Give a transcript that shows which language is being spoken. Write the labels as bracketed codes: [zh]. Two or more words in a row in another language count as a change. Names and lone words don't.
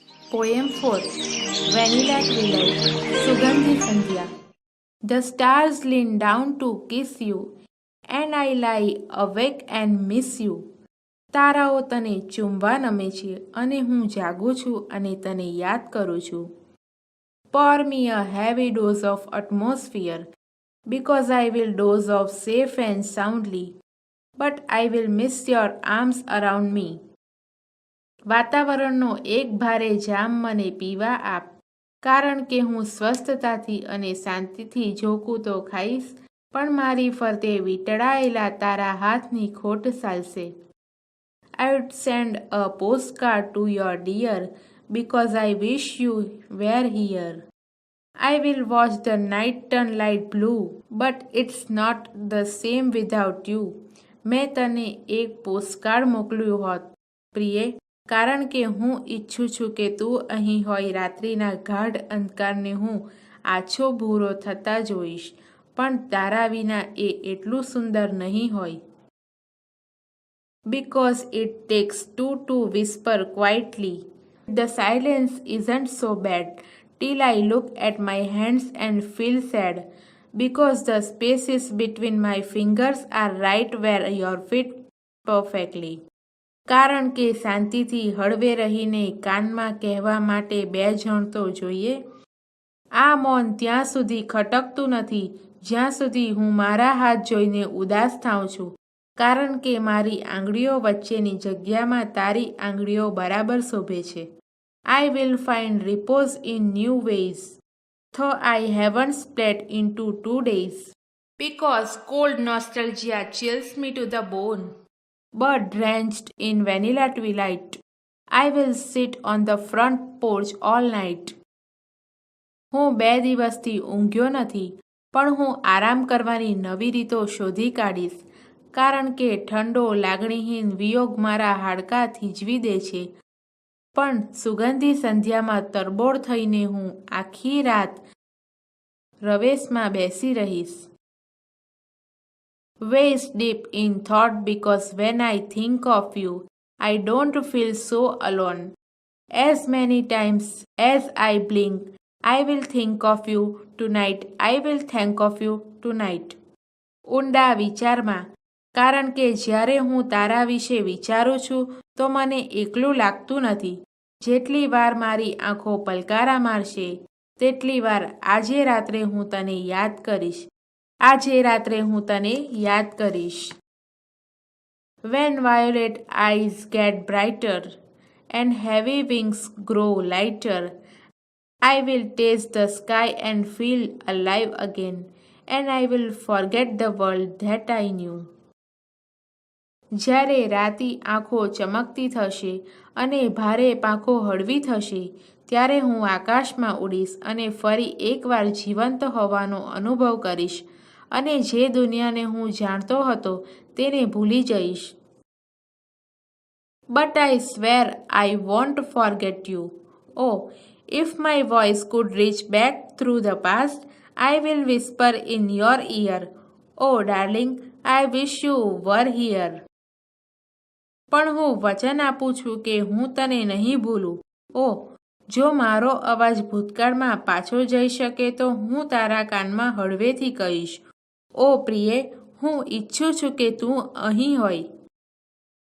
[en] Poem 4. Vanilla Twilight, Sugandhi Sandhya. The stars lean down to kiss you, and I lie awake and miss you. [gu] તારાઓ તને ચૂમવા નમે છે અને હું જાગું છું અને તને યાદ કરું છું. [en] Pour me a heavy dose of atmosphere, because I will doze off safe and soundly, but I will miss your arms around me. [gu] વાતાવરણનો એક ભારે જામ મને પીવા આપ, કારણ કે હું સ્વસ્થતાથી અને શાંતિથી ઝોકું તો ખાઈશ, પણ મારી ફરતે વીંટળાયેલા તારા હાથની ખોટ ચાલશે. [en] I would send a postcard to your dear, because I wish you were here. I will watch the night turn light blue, but it's not the same without you. [gu] મેં તને એક પોસ્ટકાર્ડ મોકલ્યું હોત, પ્રિયે, કારણ કે હું ઈચ્છું છું કે તું અહીં હોય. રાત્રિના ગાઢ અંધકારને હું આછો ભૂરો થતા જોઈશ, પણ તારા વિના એ એટલું સુંદર નહીં હોય. [en] Because it takes two to whisper quietly, the silence isn't so bad, till I look at my hands and feel sad, because the spaces between my fingers are right where your fit perfectly. [gu] કારણ કે શાંતિથી હળવે રહીને કાનમાં કહેવા માટે બે જણ તો જોઈએ. આ મૌન ત્યાં સુધી ખટકતું નથી જ્યાં સુધી હું મારા હાથ જોઈને ઉદાસ થાઉં છું, કારણ કે મારી આંગળીઓ વચ્ચેની જગ્યામાં તારી આંગળીઓ બરાબર શોભે છે. [en] I will find repose in new ways, though I haven't slept into 2 days, because cold nostalgia chills me to the bone. But drenched in vanilla twilight, I will sit on the front porch all night. [gu] હું 2 દિવસથી ઊંઘ્યો નથી, પણ હું આરામ કરવાની નવી રીતો શોધી કાઢીશ, કારણ કે ઠંડો લાગણીહીન વિયોગ મારા હાડકાં થીજવી દે છે. પણ સુગંધી સંધ્યામાં તરબોળ થઈને હું આખી રાત રવેશમાં બેસી રહીશ. [en] Waist deep in thought, because when I think of you, I don't feel so alone. As many times as I blink, I will think of you tonight. I will think of you tonight. [gu] ઊંડા વિચારમાં, કારણ કે જ્યારે હું તારા વિશે વિચારું છું તો મને એકલું લાગતું નથી. જેટલી વાર મારી આંખો પલકારા મારશે તેટલી વાર આજે રાત્રે હું તને યાદ કરીશ. આજે રાત્રે હું તને યાદ કરીશ. [en] When violet eyes get brighter and heavy wings grow lighter, I will taste the sky and feel alive again, and I will forget the world that I knew. [gu] જ્યારે રાતી આંખો ચમકતી થશે અને ભારે પાંખો હળવી થશે, ત્યારે હું આકાશમાં ઉડીશ અને ફરી એકવાર જીવંત હોવાનો અનુભવ કરીશ, અને જે દુનિયાને હું જાણતો હતો તેને ભૂલી જઈશ. [en] But I swear I won't forget you. Oh, if my voice could reach back through the past, I will whisper in your ear, oh darling, I wish you were here. [gu] પણ હું વચન આપું છું કે હું તને નહીં ભૂલું. ઓ, જો મારો અવાજ ભૂતકાળમાં પાછો જઈ શકે તો હું તારા કાનમાં હળવેથી કહીશ, ઓ પ્રિયે, હું ઈચ્છું છું કે તું અહીં હોય.